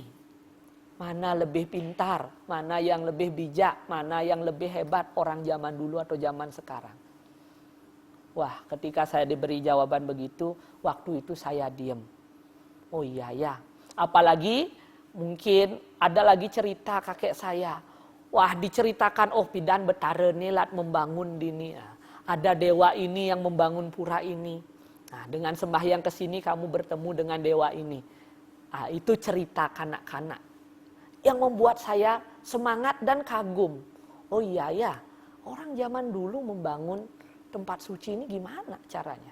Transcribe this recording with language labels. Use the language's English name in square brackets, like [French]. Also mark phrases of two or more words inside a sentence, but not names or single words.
[Indonesian] Mana lebih pintar, mana yang lebih bijak, mana yang lebih hebat orang zaman dulu atau zaman sekarang. Wah, ketika saya diberi jawaban begitu, waktu itu saya diem. Oh iya ya. Apalagi mungkin ada lagi cerita kakek saya. Wah, diceritakan [Balinese] pidan betara [Indonesian] lat membangun dini. Ada dewa ini yang membangun pura ini. Nah, dengan sembahyang ke sini kamu bertemu dengan dewa ini. Itu cerita kanak-kanak yang membuat saya semangat dan kagum. Oh iya ya, orang zaman dulu membangun tempat suci ini gimana caranya?